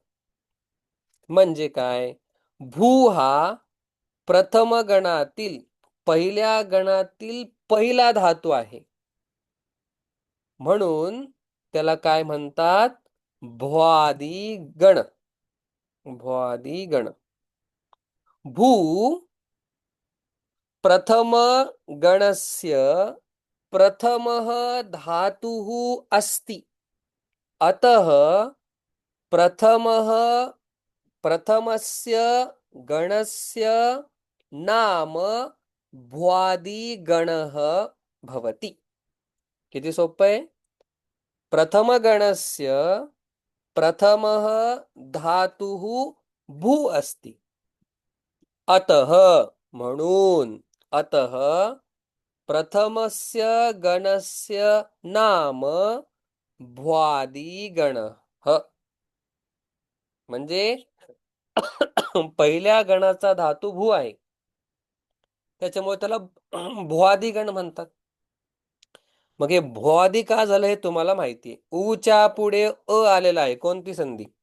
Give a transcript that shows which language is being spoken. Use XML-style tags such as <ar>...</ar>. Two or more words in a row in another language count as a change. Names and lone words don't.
<mr>म्हणजे काय, भू हा प्रथम गणातील पहिल्या गणातील पहिला धातू आहे, म्हणून त्याला काय म्हणतात, भ्वादी गण. भ्वादी गण.</mr> <sa>भू प्रथम गणस्य प्रथमः धातुः अस्ति, अतः प्रथमः प्रथमस्य गणस्य नाम भ्वादिगणः भवति.</sa> <mr>किती सोपं आहे.</mr> <sa>प्रथम गणस्य प्रथमः धातुः भू अस्ति, अतः म्हणून, अतः प्रथमस्य गणस्य नाम भ्वादिगणः.</sa> <mr>म्हणजे पहिल्या गणाचा धातू भू आहे, त्याच्यामुळे त्याला भ्वादिगण म्हणतात. मग हे भ्वादी का झालं हे तुम्हाला माहिती आहे. ऊच्या पुढे अ आलेला आहे, कोणती संधी?</mr>